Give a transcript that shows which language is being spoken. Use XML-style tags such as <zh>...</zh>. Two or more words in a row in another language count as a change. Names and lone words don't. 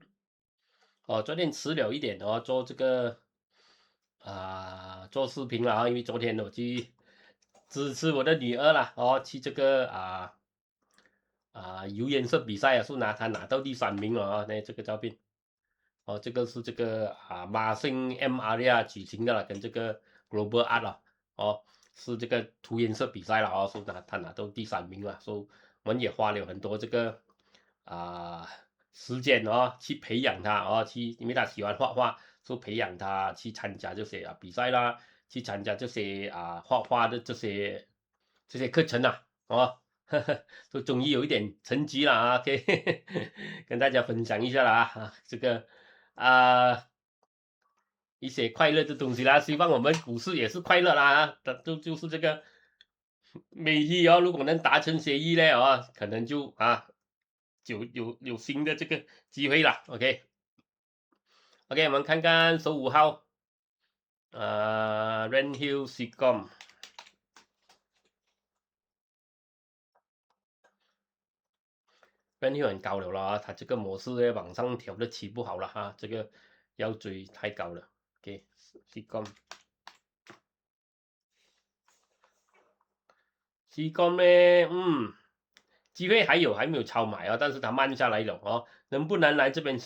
<zh>昨天遲了一點做這個做視頻了因為昨天我去支持我的女兒了去這個油顏色比賽是她拿到第3名了那這個照片。這個是這個馬星 M Area 舉行的了，跟這個 Global Art 了是這個塗顏色比賽了是他拿到第3名了，所以我們也花了很多這個時間去培養他因為他喜歡畫畫，所以培養他去參加這些比賽啦，去參加這些畫畫的這些課程就終於有一點成績了可以跟大家分享一下了這個一些快樂的東西啦，希望我們股市也是快樂啦就是這個美伊如果能達成協議呢可能就有新的這個機會了。OK，我們看看15號 Redhill Seacom。Redhill 很高了啦，它這個模式呢往上調的起不好了這個要追太高了。OK， Seacom 呢，機會還沒有超買但是它慢下來了能不能來這邊？</zh>